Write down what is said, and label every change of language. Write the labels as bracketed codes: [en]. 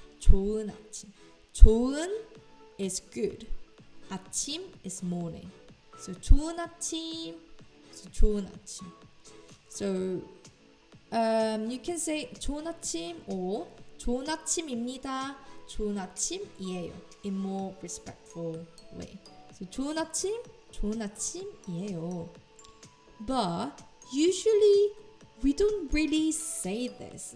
[ko] 좋은 아침. 좋은 [en] is good. 아침 is morning. [ko] So 좋은 아침. So 좋은 아침. [en] So you can say [ko] 좋은 아침 [en] or [ko] 좋은 아침입니다. 좋은 아침이에요. [en] In more respectful way. [ko] So 좋은 아침, 좋은 아침이에요. [en] But usually we don't really say this.